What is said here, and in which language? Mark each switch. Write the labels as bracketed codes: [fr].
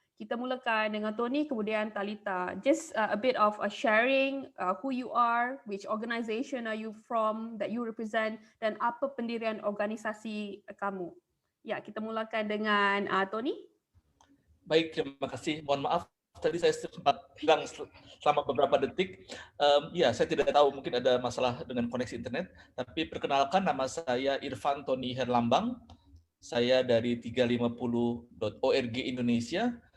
[ms] Kita mulakan dengan Tony, kemudian Talita. [en] Just a bit of a sharing who you are, which organisation are you from, that you represent, [ms] dan apa pendirian organisasi kamu. Ya, kita mulakan dengan Tony. [id] Baik, terima kasih. Mohon maaf, tadi saya sempat hilang selama beberapa detik. Saya tidak tahu, mungkin ada masalah dengan koneksi internet. Tapi perkenalkan, nama saya Irfan Tony Herlambang. Saya dari 350.org Indonesia.